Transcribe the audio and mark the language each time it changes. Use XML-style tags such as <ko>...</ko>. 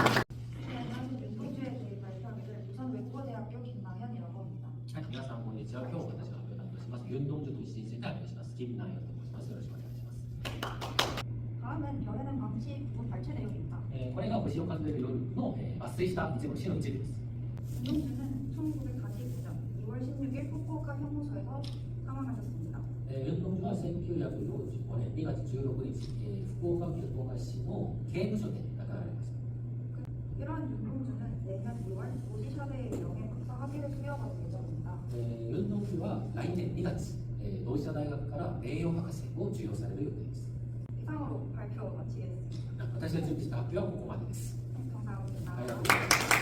<ko>윤동주에 대해 발표하기를 부산 외국어대학교 김나현이라고 합니다.</ko> <ja>皆さんこんにちは。今日私が発表担当します윤동주都市について発表します。김나현と申します。よろしくお願いします。</ja> <ko>다음은 별에는 방시 부분 발췌 내용입니다.</ko> <ja>これが星を数える夜の抜粋した一部の詩の一部です。</ja> <ko>윤동주는 1949년 2월 16일 후쿠오카 형무소에서 사망하셨습니다.</ko> <ja>윤동주は1945年2月16日、福岡県福岡市の刑務所で亡くなられました。</ja> <ko>이러한 윤동주는 내년 6월 도시샤대의 명예 박사 학위를 수여받을 예정입니다.</ko> <ja>윤동주は来年2月、同志社大学から名誉博士を授与される予定です。</ja> <ko>이상으로 발표 마치겠습니다.</ko> <ja>私が準備した発表はここまでです。</ja> <ko>감사합니다.</ko> <ja>ありがとうございます。</ja>